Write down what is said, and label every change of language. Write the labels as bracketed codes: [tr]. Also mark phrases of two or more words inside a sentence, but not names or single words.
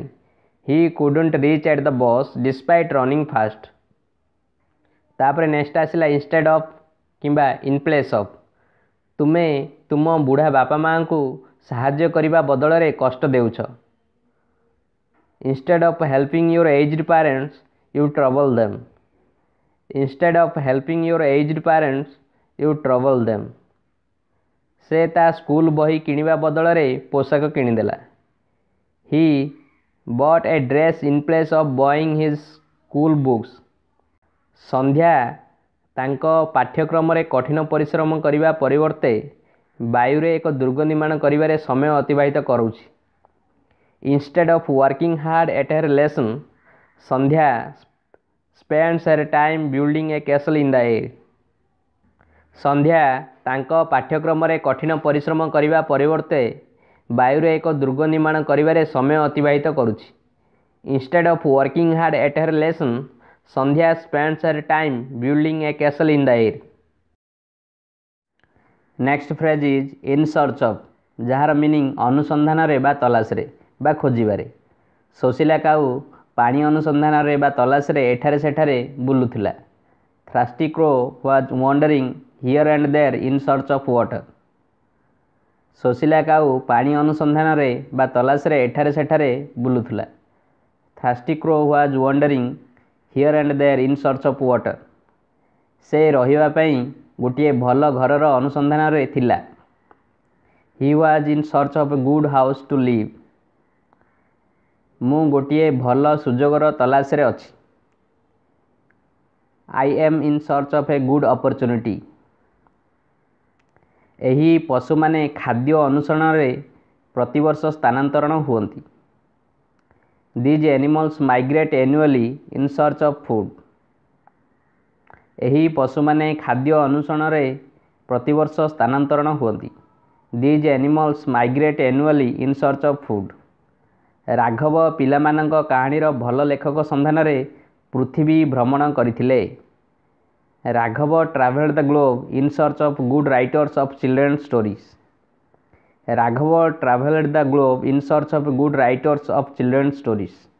[en] He couldn't reach at the bus despite running fast. ତାପରେ ନେକ୍ସଟ ଆସିଲା instead of କିମ୍ବା in place of. [or] ତୁମେ ତୁମ ବୁଢ଼ା ବାପା ମାଆଙ୍କୁ ସାହାଯ୍ୟ କରିବା ବଦଳରେ କଷ୍ଟ ଦେଉଛ। [en] Instead of helping your aged parents, you trouble them. Instead of helping your aged parents, you trouble them. [or] ସେ ତା ସ୍କୁଲ ବହି କିଣିବା ବଦଳରେ ପୋଷାକ କିଣିଦେଲା. [en] He bought a dress in place of buying his school books. [or] ସନ୍ଧ୍ୟା ତାଙ୍କ ପାଠ୍ୟକ୍ରମରେ କଠିନ ପରିଶ୍ରମ କରିବା ପରିବର୍ତ୍ତେ ବାୟୁରେ ଏକ ଦୁର୍ଗ ନିର୍ମାଣ କରିବାରେ ସମୟ ଅତିବାହିତ କରୁଛି. [en] Instead of working hard at her lesson, ସନ୍ଧ୍ୟା spends her time building a castle in the air. [or] ସନ୍ଧ୍ୟା ତାଙ୍କ ପାଠ୍ୟକ୍ରମରେ କଠିନ ପରିଶ୍ରମ କରିବା ପରିବର୍ତ୍ତେ ବାୟୁରେ ଏକ ଦୁର୍ଗ ନିର୍ମାଣ କରିବାରେ ସମୟ ଅତିବାହିତ କରୁଛି. [en] Instead of working hard at her lesson, ସନ୍ଧ୍ୟା spends her time building a castle in the air. Next phrase is in search of, [or] ଯାହାର ମିନିଂ ଅନୁସନ୍ଧାନରେ ବା ତଲାସରେ ବା ଖୋଜିବାରେ. ଶୋଷିଲା କାଉ ପାଣି ଅନୁସନ୍ଧାନରେ ବା ତଲାସରେ ଏଠାରେ ସେଠାରେ ବୁଲୁଥିଲା. [en] Thirsty crow was wandering here and there in search of water. [or] ଶୋଷିଲା କାଉ ପାଣି ଅନୁସନ୍ଧାନରେ ବା ତଲାସରେ ଏଠାରେ ସେଠାରେ ବୁଲୁଥିଲା. [en] Thirsty crow was wandering here and there in search of water. [or] ସେ ରହିବା ପାଇଁ ଗୋଟିଏ ଭଲ ଘରର ଅନୁସନ୍ଧାନରେ ଥିଲା. [en] He was in search of a good house to live. [or] ମୁଁ ଗୋଟିଏ ଭଲ ସୁଯୋଗର ତଲାସରେ ଅଛି. [en] I am in search of a good opportunity. [or] ଏହି ପଶୁମାନେ ଖାଦ୍ୟ ଅନୁସରଣରେ ପ୍ରତିବର୍ଷ ସ୍ଥାନାନ୍ତରଣ ହୁଅନ୍ତି. [en] These animals migrate annually in search of food. [or] ଏହି ପଶୁମାନେ ଖାଦ୍ୟ ଅନୁସରଣରେ ପ୍ରତିବର୍ଷ ସ୍ଥାନାନ୍ତରଣ ହୁଅନ୍ତି. [en] These animals migrate annually in search of food. [or] ରାଘବ ପିଲାମାନଙ୍କ କାହାଣୀର ଭଲ ଲେଖକ ସନ୍ଧାନରେ ପୃଥିବୀ ଭ୍ରମଣ କରିଥିଲେ. [en] ରାଘବ traveled the globe in search of good writers of children's stories. ରାଘବ traveled the globe in search of good writers of children's stories.